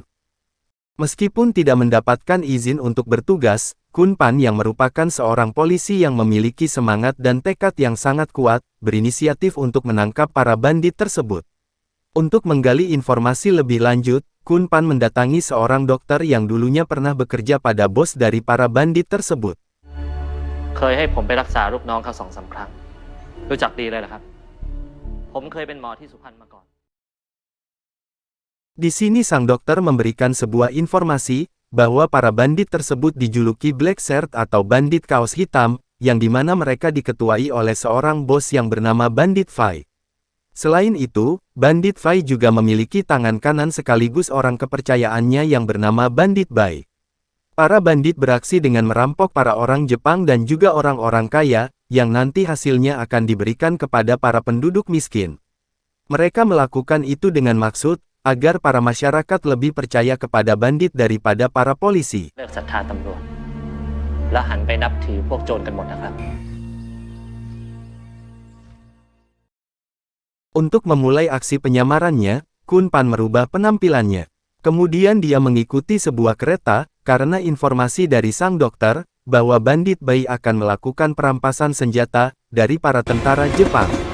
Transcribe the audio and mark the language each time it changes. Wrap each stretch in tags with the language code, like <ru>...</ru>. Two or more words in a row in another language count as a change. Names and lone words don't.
<id>Meskipun tidak mendapatkan izin untuk bertugas, Kunpan yang merupakan seorang polisi yang memiliki semangat dan tekad yang sangat kuat, berinisiatif untuk menangkap para bandit tersebut. Untuk menggali informasi lebih lanjut, Kunpan mendatangi seorang dokter yang dulunya pernah bekerja pada bos dari para bandit tersebut.</id> <th>เคยให้ผมไปรักษาลูกน้องเขา2-3 ครั้งรู้จักดีเลยเหรอครับผมเคยเป็นหมอที่สุพรรณมาก่อน</th> <id>Di sini sang dokter memberikan sebuah informasi, bahwa para bandit tersebut dijuluki Black Shirt atau bandit kaos hitam, yang dimana mereka diketuai oleh seorang bos yang bernama Bandit Fai. Selain itu, Bandit Fai juga memiliki tangan kanan sekaligus orang kepercayaannya yang bernama Bandit Bai. Para bandit beraksi dengan merampok para orang Jepang dan juga orang-orang kaya, yang nanti hasilnya akan diberikan kepada para penduduk miskin. Mereka melakukan itu dengan maksud, agar para masyarakat lebih percaya kepada bandit daripada para polisi.</id> <th>เลิกศรัทธาตำรวจและหันไปนับถือพวกโจรกันหมดนะครับ</th> <id>Untuk memulai aksi penyamarannya, Kunpan merubah penampilannya. Kemudian dia mengikuti sebuah kereta, karena informasi dari sang dokter, bahwa Bandit Bai akan melakukan perampasan senjata, dari para tentara Jepang.</id>